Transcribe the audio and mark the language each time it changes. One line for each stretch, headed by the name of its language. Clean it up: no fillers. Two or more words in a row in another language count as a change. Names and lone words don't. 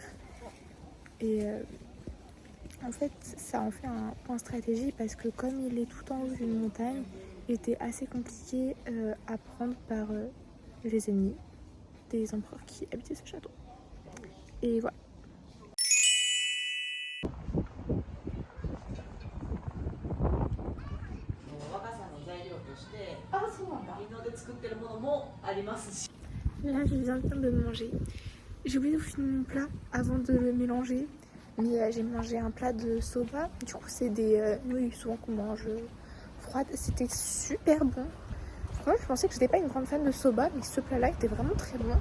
French: Et en fait, ça en fait un point stratégique parce que comme il est tout en haut d'une montagne, était assez compliqué à prendre par les ennemis des empereurs qui habitaient ce château. Et voilà.
Japanese: 若さの材料としてみんなで作ってるものもありますし。
French: Là, je viens de manger. J'ai oublié de finir mon plat avant de le mélanger. Mais j'ai mangé un plat de soba. Du coup, c'est des nouilles souvent qu'on mange froides. C'était super bon. Moi, je pensais que j'étais pas une grande fan de soba, mais ce plat-là était vraiment très bon.